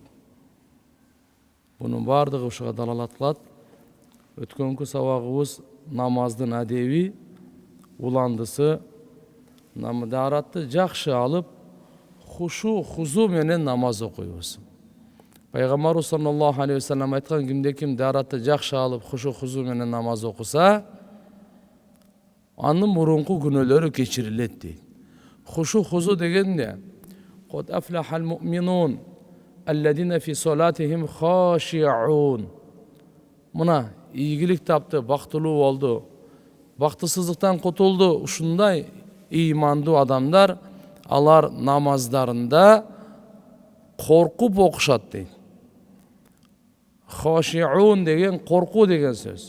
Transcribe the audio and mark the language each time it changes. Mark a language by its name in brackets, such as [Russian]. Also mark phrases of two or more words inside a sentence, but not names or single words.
[Kyrgyz] Бунун бардыгы ушуга далалат кылат. Өткөнкү сабагыбыз намаздын адеби, уландысы, даратты жакшы алып, хушу, хузу менен намаз окуйбуз. Пайгамбарыбыз [Arabic] صلى الله عليه وسلم [Kyrgyz] айткан, кимде ким даратты жакшы алып, хушу, хузу менен намаз окуса, анын мурунку күнөөлөрү кечирилет дейт. Хушу, хузу дегенде, [Arabic] قد أفلح المؤمنون, الذين في صلاتهم خاشعون. [Kyrgyz] Мына ийгилик тапты, бактылуу болду, бактысыздыктан кутулду. Ушундай ыймандуу адамдар, алар намаздарында коркуп окушат дейт. Хашиун деген коркуу деген сөз.